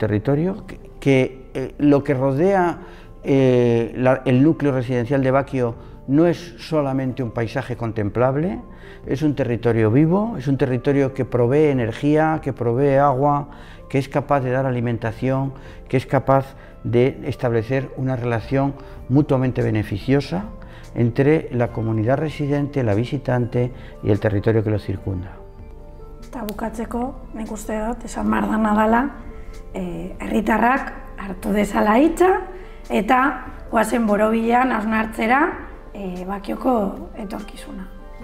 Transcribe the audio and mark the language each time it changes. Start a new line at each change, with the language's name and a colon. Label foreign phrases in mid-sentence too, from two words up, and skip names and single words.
Spanish: territorio, que lo que rodea el núcleo residencial de Bacchio no es solamente un paisaje contemplable, es un territorio vivo, es un territorio que provee energía, que provee agua, que es capaz de dar alimentación, que es capaz de establecer una relación mutuamente beneficiosa entre la comunidad residente, la visitante y el territorio que lo circunda.
Basque: Eta bukatzeko, nik uste dut, esan behar dana dela, herritarrak hartu dezala hitza eta goazen borobilean hausnartzera Bacchioko etorkizuna.